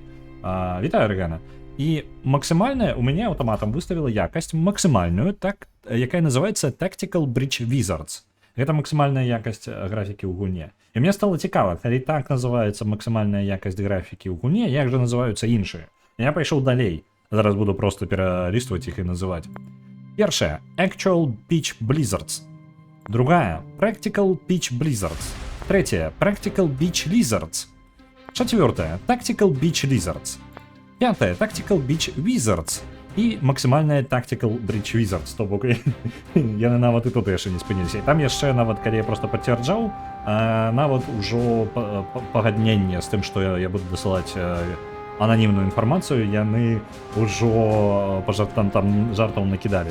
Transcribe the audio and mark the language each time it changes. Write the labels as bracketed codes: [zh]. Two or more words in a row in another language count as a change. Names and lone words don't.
[be] Вітаю, Рэгана. І максімальная у мяне аўтаматам выставіла якасць максімальную, так, якая называецца Tactical Bridge Wizards. Гэта максімальная якасць графікі ў гульне. І мне стало цікава, калі так называецца максімальная якасць графікі ў гульне, як жа называюцца іншыя. Я пайшоў далей. Зараз буду просто пералістваць іх і называць. Першая Actual Pitch Blizzards. Другая Practical Pitch Blizzards. Третья Practical Beach Lizards. Четвертая Tactical Beach Lizards. Пятая Tactical Beach Wizards. І максімальная Tactical Bridge Wizards. То бок яны нават і тут яшчэ не спыніліся. Там яшчэ нават, калі я просто пацвярджаў, нават ужо пагадненне з тым, што я буду дасылаць ананімную інфармацыю, яны ўжо там жартаў накідалі.